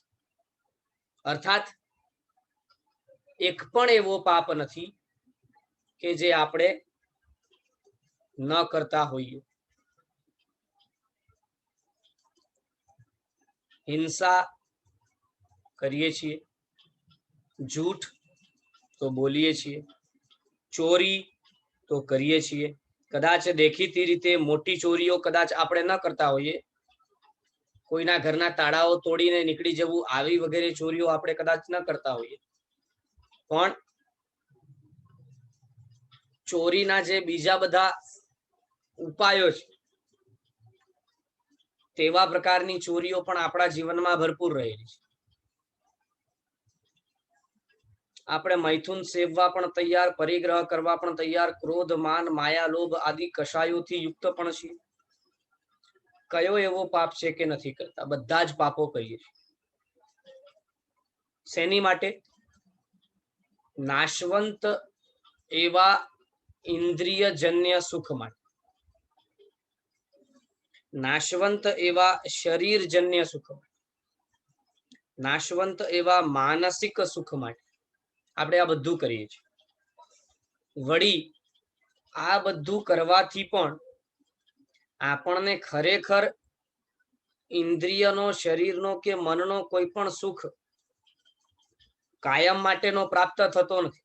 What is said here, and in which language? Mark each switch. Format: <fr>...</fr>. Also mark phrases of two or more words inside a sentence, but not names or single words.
<gu>અર્થાત એક પણ એવો પાપ નથી કે જે આપણે ન કરતા હોઈએ। હિંસા કરીએ છીએ, ઝૂઠ તો બોલીએ છીએ, ચોરી તો કરીએ છીએ। કદાચ દેખીતી રીતે મોટી ચોરીઓ કદાચ આપણે ન કરતા હોઈએ, કોઈના ઘરના તાળાઓ તોડીને નીકળી જવું આવી વગેરે ચોરીઓ આપણે કદાચ ન કરતા હોઈએ, પણ ચોરીના જે બીજા બધા ઉપાયો છે તેવા પ્રકારની ચોરીઓ પણ આપણા જીવનમાં ભરપૂર રહેલી છે। આપણે મૈથુન સેવવા પણ તૈયાર, પરિગ્રહ કરવા પણ તૈયાર, ક્રોધ માન માયા લોભ આદि કષાયોથી યુક્ત પણ છીએ। કયો એવો પાપ છે કે નહીં કરતા, બધા જ પાપો કરીએ છીએ। સેની માટે? નાશવંત એવા ઇન્દ્રિયજન્ય સુખ માટે, નાશવંત એવા શરીરજન્ય સુખ માટે, નાશવંત એવા માનસિક સુખ માટે આપણે આ બધું કરીએ છીએ। વળી આ બધું કરવાથી પણ આપણને ખરેખર ઇન્દ્રિયનો, શરીરનો કે મનનો કોઈ પણ સુખ કાયમ માટેનો પ્રાપ્ત થતો નથી.</gu>